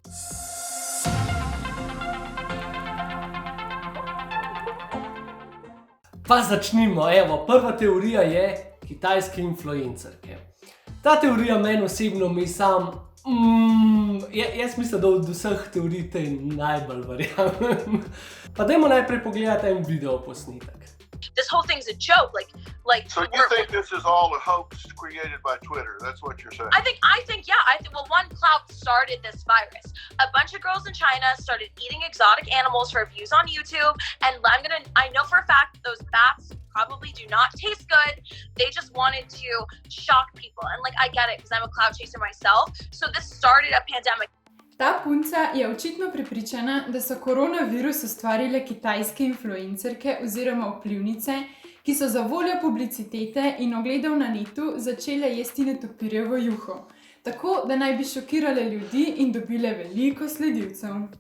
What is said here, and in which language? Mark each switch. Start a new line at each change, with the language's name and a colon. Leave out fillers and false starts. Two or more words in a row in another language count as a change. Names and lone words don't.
Slovenian: Pa začnimo. Evo, prva teorija je kitajske influencerke. Ta teorija meni osebno jaz mislim, da od vseh teorij tej najbolj verjamem. Pa dajmo najprej pogledati en video posnetek.
English: This whole thing's a joke, like. So you think this is all a hoax created by Twitter? That's what you're saying. I think, well, one clout started this virus. A bunch of girls in China started eating exotic animals for views on YouTube, and I know for a fact those bats probably do not taste good. They just wanted to shock people, and I get it because I'm a clout chaser myself. So this started a pandemic.
Slovenian: Ta punca je očitno prepričana, da so koronavirus ustvarile kitajske influencerke oziroma vplivnice, ki so za voljo publicitete in ogledov na netu začele jesti netopirjevo juho. Tako, da naj bi šokirale ljudi in dobile veliko sledilcev.